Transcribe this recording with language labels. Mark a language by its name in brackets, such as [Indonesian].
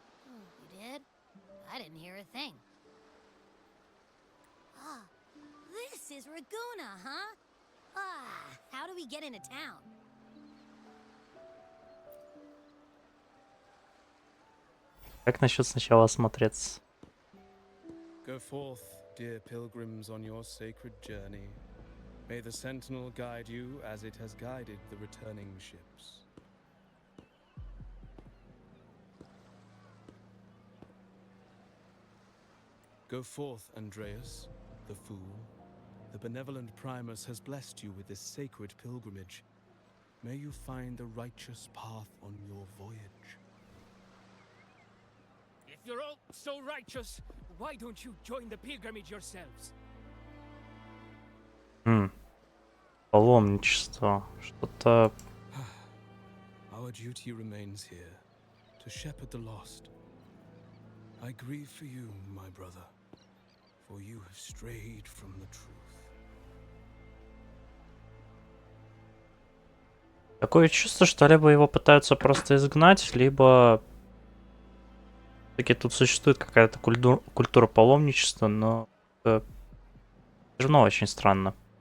[English] Oh, you did? I didn't hear a thing. Ah, this is Raguna, huh? Ah, how do we get into town? [Russian] Как насчет сначала осмотреться? [English] Go forth, dear pilgrims, on your sacred journey. May the sentinel guide you as it has guided the returning ships. Go forth, Andreas, the fool. The benevolent Primus has blessed you with this sacred pilgrimage. May you find the righteous path on your voyage. If you're all so righteous, why don't you join the pilgrimage yourselves? [Russian] Паломничество. Что-то... [English] Our duty remains here, to shepherd the lost. I grieve for you, my brother, for you have strayed from the truth. [Russian] Такое чувство, что либо его пытаются просто изгнать, либо... Все-таки тут существует какая-то культура паломничества, но... Это все равно очень странно.